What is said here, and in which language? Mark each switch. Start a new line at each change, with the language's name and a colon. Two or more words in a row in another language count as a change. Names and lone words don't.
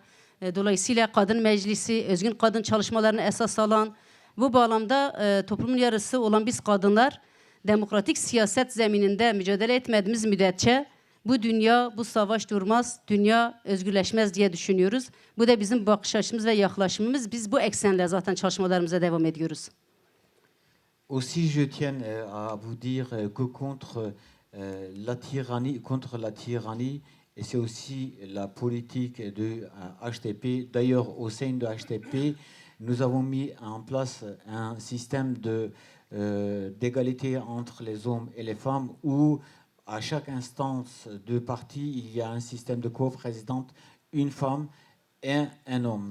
Turkish: Dolayısıyla kadın meclisi, özgün kadın çalışmalarını esas alan, bu bağlamda toplumun yarısı olan biz kadınlar demokratik siyaset zemininde mücadele etmediğimiz müddetçe bu dünya, bu savaş durmaz, dünya özgürleşmez diye düşünüyoruz. Bu da bizim bakış açımız ve yaklaşımımız. Biz bu eksenle zaten çalışmalarımıza devam ediyoruz.
French: Aussi, je tiens à vous dire que contre la tyrannie, et c'est aussi la politique de HTP. D'ailleurs, au sein de HTP, nous avons mis en place un système d'égalité entre les hommes et les femmes où à chaque instance de parti, il y a un système de co-présidente, une femme et un homme.